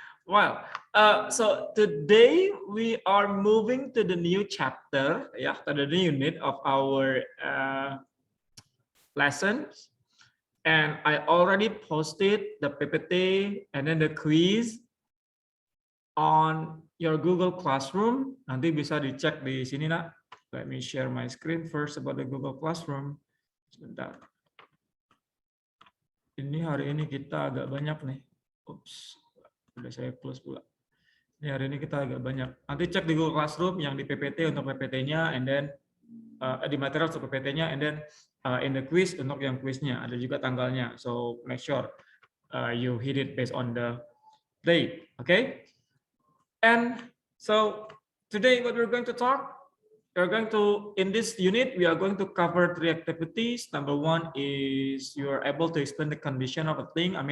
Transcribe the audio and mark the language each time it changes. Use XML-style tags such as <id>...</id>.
<en>Well, so today we are moving to the new chapter, to the new unit of our lessons. And I already posted the PPT and then the quiz on your Google Classroom.</en> <id>Nanti bisa dicek di sini, nak.</id> <en>Let me share my screen first about the Google Classroom.</en> <id>Sebentar. Ini hari ini kita agak banyak nih. Oops. Udah saya close pula. Ini hari ini kita agak banyak. Nanti cek di Google Classroom yang di PPT untuk PPT-nya, and then di material untuk PPT-nya,</id> <en>and then in the quiz</en> <id>untuk yang quiznya ada juga tanggalnya.</id> <en>So make sure you hit it based on the date. Okay? And so today what we're going to talk, in this unit, we are going to cover 3 activities. Number 1 is you are able to explain the condition of a thing.</en>